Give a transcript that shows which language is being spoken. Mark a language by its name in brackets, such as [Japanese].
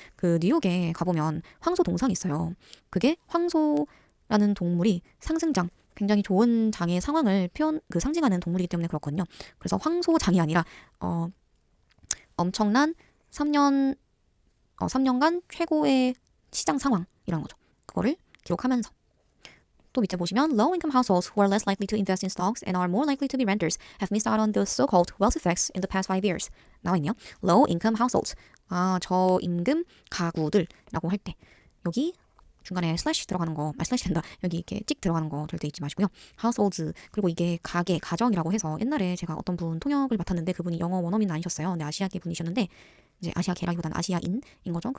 [Korean] 그 뉴욕에 가보면 황소 동상이 있어요. 그게 황소라는 동물이 상승장 굉장히 좋은 장의 상황을 상징하는 동물이기 때문에 그렇거든요. 그래서 황소장이 아니라 엄청난 3년간 최고의 시장 상황이라는 거죠. 그거를 기록하면서 또 밑에 보시면 [English] low-income households who are less likely to invest in stocks and are more likely to be renters have missed out on the so-called wealth effects in the past 5 years. [Korean] 나와 있네요. low-income households. 저임금 가구들라고 할 때 여기 중간에 슬래시 들어가는 거, 슬래시 된다. 여기 이렇게 찍 들어가는 거 절대 잊지 마시고요. households 그리고 이게 가정이라고 해서 옛날에 제가 어떤 분 통역을 맡았는데 그분이 영어 원어민은 아니셨어요. 근데 아시아계 분이셨는데 이제 아시아계라기보다는 아시아인인 거죠.